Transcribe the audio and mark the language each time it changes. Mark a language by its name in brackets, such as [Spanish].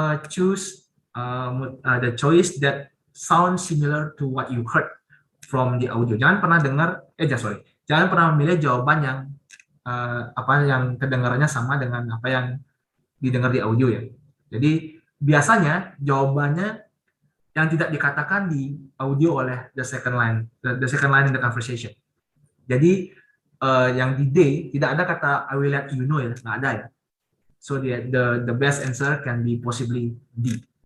[English] choose the choice that sounds similar to what you heard from the audio. [Indonesian] Jangan pernah jangan pernah memilih jawaban yang yang kedengarannya sama dengan apa yang didengar di audio ya. Jadi biasanya jawabannya yang tidak dikatakan di audio oleh [English] the second line in the conversation. [Indonesian] Jadi yang di D tidak ada kata [English] I will let you know [Indonesian] ya, nggak ada ya. [English] So the best answer can be possibly D.